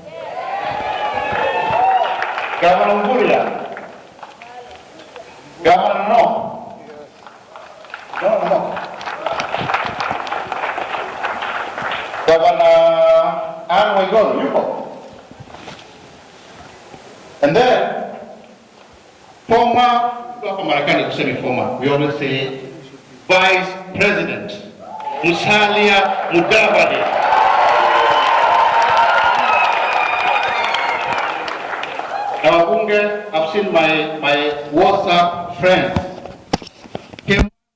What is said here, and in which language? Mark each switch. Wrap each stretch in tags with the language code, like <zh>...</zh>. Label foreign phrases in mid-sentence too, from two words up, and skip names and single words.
<sw>Gavana Mburia, Gavana no. Gavana Anne Waiguru, yupo.</sw> <en>And then former, we always say Vice President Musalia Mudavadi. Now, Bunge, I've seen my WhatsApp friends came.</en>